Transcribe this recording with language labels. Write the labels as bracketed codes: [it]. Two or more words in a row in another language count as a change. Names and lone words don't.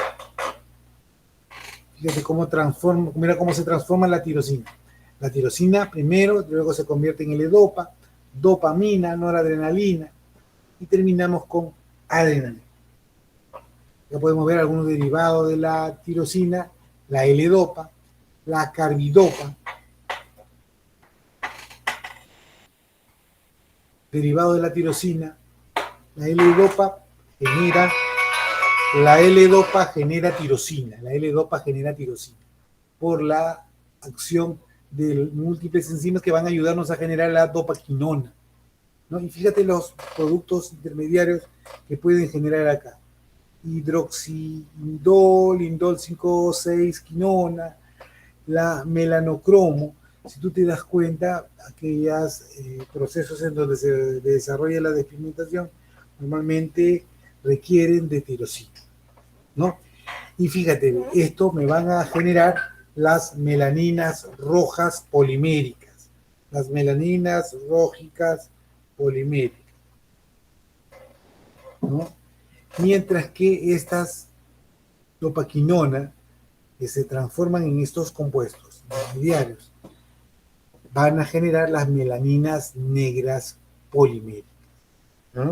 [es] Fíjate mira cómo se transforma la tirosina. La tirosina primero, luego se convierte en L-dopa, dopamina, noradrenalina y terminamos con adrenalina. Ya podemos ver algunos derivados de la tirosina, la L-dopa, la carbidopa. Derivado de la tirosina, la L-dopa genera tirosina. La L-dopa genera tirosina por la acción de múltiples enzimas que van a ayudarnos a generar la dopaquinona, ¿no? Y fíjate los productos intermediarios que pueden generar acá. Hidroxiindol, indol 5,6-quinona, la melanocromo. Si tú te das cuenta, aquellos procesos en donde se desarrolla la despigmentación normalmente requieren de tirosina, ¿no? Y fíjate, esto me van a generar las melaninas rojas poliméricas, las melaninas rógicas poliméricas, ¿no? Mientras que estas dopaquinona, que se transforman en estos compuestos intermediarios, van a generar las melaninas negras poliméricas, ¿no?